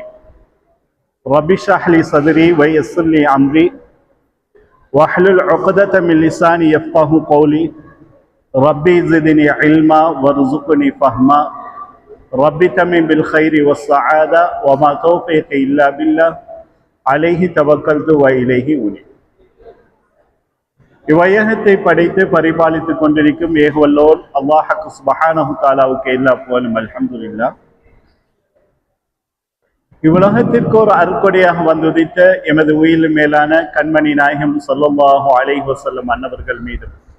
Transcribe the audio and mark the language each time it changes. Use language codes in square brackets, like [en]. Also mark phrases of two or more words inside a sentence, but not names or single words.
[ar] رب اشرح لي صدري ويسر لي أمري واحلل عقدة من لساني يفقه قولي. ربي زدني علما وارزقني فهما. ربي تمم بالخير والسعادة وما توفيقي إلا بالله عليه توكلت وإليه أنيب. [ta] இவ்வையகத்தை படைத்து பரிபாலித்துக் கொண்டிருக்கும் ஏகவல்லோன் அல்லாஹ் [ar] سبحانه وتعالى [ta] எல்லா புகழும். அல்ஹம்துலில்லாஹ். இவ்வுலகத்திற்கு ஒரு அருட்கொடையாக வந்துதித்த எமது உயிரிலும் மேலான கண்மணி நாயகம் [ar] صلى الله عليه وسلم [ta] அன்னவர்கள் மீது